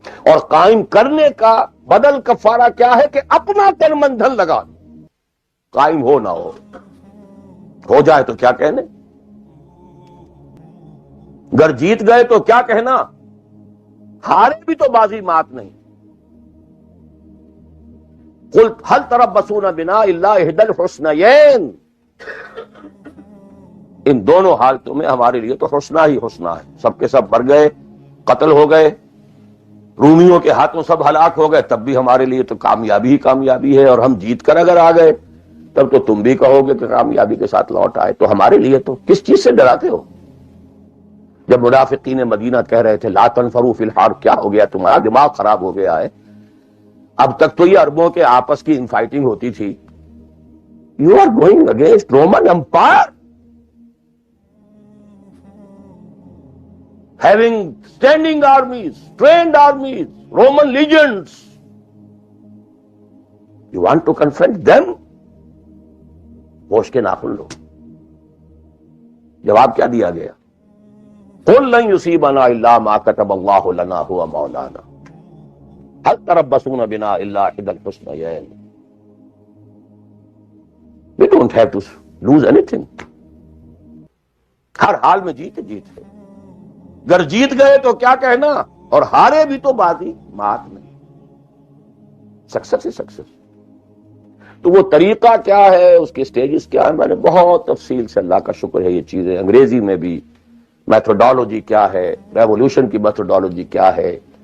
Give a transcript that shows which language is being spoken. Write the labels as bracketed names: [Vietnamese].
[Urdu] اور قائم کرنے کا بدل کفارہ کیا ہے کہ اپنا تن من دھن لگا. قائم ہو نہ ہو جائے تو کیا کہنے، گر جیت گئے تو کیا کہنا، ہارے بھی تو بازی مات نہیں. [Arabic] قل هل تربصون بنا الا احدى الحسنيين. [Urdu] ان دونوں حالتوں میں ہمارے لیے تو حسنہ ہی حسنہ ہے. سب کے سب مر گئے، قتل ہو گئے، رومیوں کے ہاتھوں سب ہلاک ہو گئے، تب بھی ہمارے لیے تو کامیابی ہی کامیابی ہے. اور ہم جیت کر اگر آ گئے تب تو تم بھی کہو گے کہ کامیابی کے ساتھ لوٹ آئے. تو ہمارے لیے تو کس چیز سے ڈراتے ہو؟ جب منافقین مدینہ کہہ رہے تھے [Arabic] لا تنفروا فی الحار، [Urdu] کیا ہو گیا تمہارا دماغ خراب ہو گیا ہے؟ اب تک تو یہ عربوں کے آپس کی انفائٹنگ ہوتی تھی. [English] You are going against Roman empire having standing armies, trained armies, Roman legions. You want to confront them? [Urdu] ہوش کے ناخن لو. جواب کیا دیا گیا؟ [Arabic] قل لن يصيبنا الا ما كتب الله لنا هو مولانا هل تربصون بنا الا احدى الحسنيين. [English] We don't have to lose anything. [Urdu] ہر حال میں جیت ہے. گر جیت گئے تو کیا کہنا، اور ہارے بھی تو بازی مات نہیں. سکسس ہی سکسس. تو وہ طریقہ کیا ہے، اس کے سٹیجز کیا ہے، میں نے بہت تفصیل سے، اللہ کا شکر ہے، یہ چیزیں انگریزی میں بھی، میتھڈالوجی کیا ہے، ریولوشن کی میتھڈالوجی کیا ہے.